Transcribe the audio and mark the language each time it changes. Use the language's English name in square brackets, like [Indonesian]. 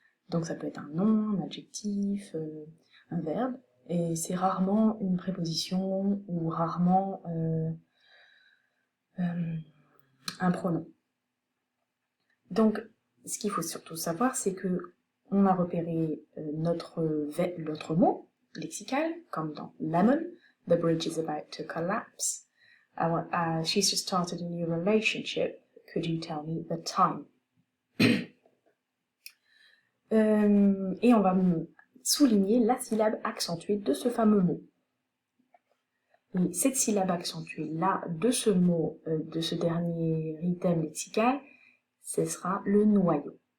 [French] Donc ça peut être un nom, un adjectif, un verbe, et c'est rarement une préposition ou rarement un pronom. Donc ce qu'il faut surtout savoir, c'est que on a repéré notre mot lexical, comme dans lemon, [English] the bridge is about to collapse. She's just started a new relationship. Could you tell me the time? [French] Et on va souligner la syllabe accentuée de ce fameux mot. Et cette syllabe accentuée là de ce mot, de ce dernier item lexical, ce sera le noyau.